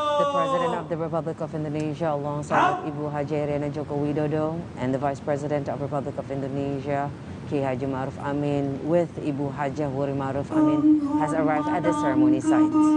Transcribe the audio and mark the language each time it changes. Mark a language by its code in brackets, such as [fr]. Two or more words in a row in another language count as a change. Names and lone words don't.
[en] President of the Republic of Indonesia alongside Ibu Haji Iriana Joko Widodo and the Vice President of Republic of Indonesia, Kiai Haji Ma'ruf Amin, with Ibu Hajah Wuri Ma'ruf Amin, has arrived at the ceremony site.